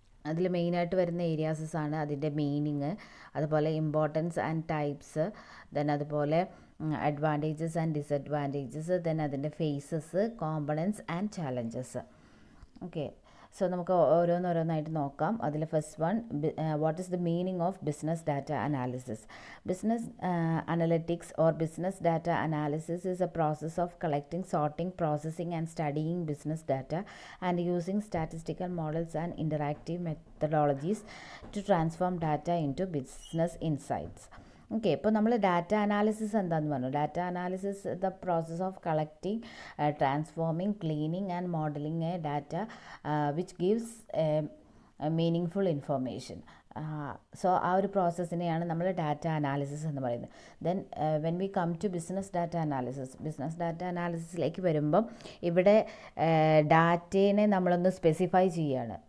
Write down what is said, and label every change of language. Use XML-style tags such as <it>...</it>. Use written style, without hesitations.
<ml>അതിൽ മെയിനായിട്ട് വരുന്ന ഏരിയാസസ് അതിൻ്റെ മീനിങ്, അതുപോലെ ഇമ്പോർട്ടൻസ് ആൻഡ് ടൈപ്സ്, ദെൻ അതുപോലെ അഡ്വാൻറ്റേജസ് ആൻഡ് ഡിസഡ്വാൻറ്റേജസ്, ദെൻ അതിൻ്റെ faces, components and challenges. Okay, so നമുക്ക് ഓരോന്നോരോന്നായിട്ട് നോക്കാം. അതിൽ first one,</ml> <en>What is the meaning of business data analysis? Business analytics or business data analysis is a process of collecting, sorting, processing and studying business data and using statistical models and interactive methodologies to transform data into business insights.</en> <ml>Okay, ഇപ്പോൾ നമ്മൾ data analysis എന്താണെന്ന് പറഞ്ഞു.</ml> <en>Data analysis the process of collecting, transforming, cleaning and modelling a data which gives meaningful information.</en> <ml>So ആ ഒരു പ്രോസസ്സിനെയാണ് നമ്മൾ data analysis എന്ന് പറയുന്നത്.</ml> <en>then when we come to business data analysis,</en> <ml>business data അനാലിസിസിലേക്ക് വരുമ്പം ഇവിടെ ഡാറ്റേനെ നമ്മളൊന്ന് സ്പെസിഫൈ ചെയ്യുകയാണ്.</ml>